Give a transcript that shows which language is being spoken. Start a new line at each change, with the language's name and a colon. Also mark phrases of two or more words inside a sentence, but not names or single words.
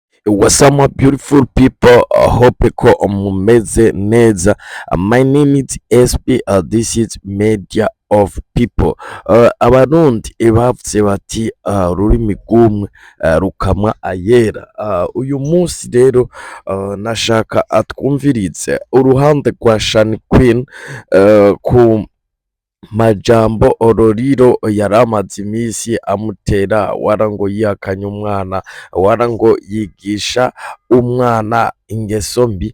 English: What's up, my beautiful people? I hope
Rundi: ko mumeze neza.
English: My name is SP. This is Media of People.
Rundi: Abarundi bavuze bati ururimi rw'umwe rukamwa ayera. Uyu munsi rero nashaka atwumvirize uruhande rwa Shani Queen ku majambo Ororiro yaramaze imisi amutera warango yihakanye umwana, warango yigisha umwana ingeso mbi.